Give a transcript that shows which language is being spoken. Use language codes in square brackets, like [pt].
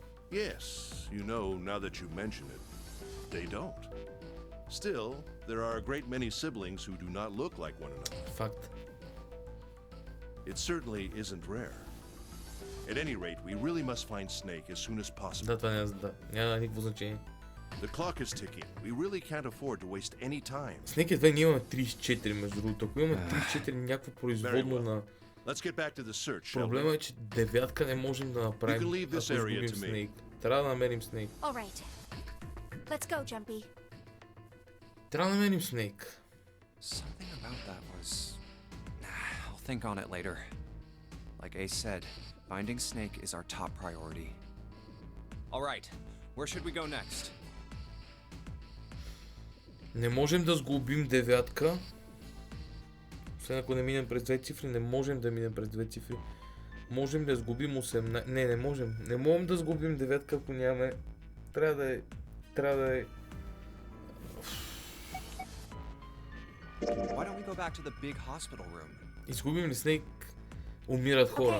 [en] Yes, you know, now that you mention it, they don't. Still, there are a great many siblings who do not look like one another. [bg] Факт. [en] It certainly isn't rare. At any rate, we really must find Snake as soon as possible. [bg] Да, това няма никакво значение. [en] The clock is ticking. We really can't afford to waste any time. [bg] Snake едва ние имаме 34, между другото. Ако имаме 34 някакво производно на... [en] Let's get back to the search, shall we? [bg] Проблема е, че девятка не можем да направим, ако изгубим Snake. Трябва да намерим Snake. [en] All right. Let's go, Jumpy. [bg] Трябва да намерим Snake. [en] Something about that was... I'll think on it later. Like Ace said, finding Snake is our top priority. All right, where should we go next? [bg] Не можем да сглобим девятка. Освен ако не минем през две цифри, не можем да минем през две цифри. Можем да сглобим 18... Не можем. Не можем да сглобим девятка, ако нямаме... Трябва да е... [en] Why don't we go back to the big hospital room? [bg] Изгубим ли Snake, умират хора.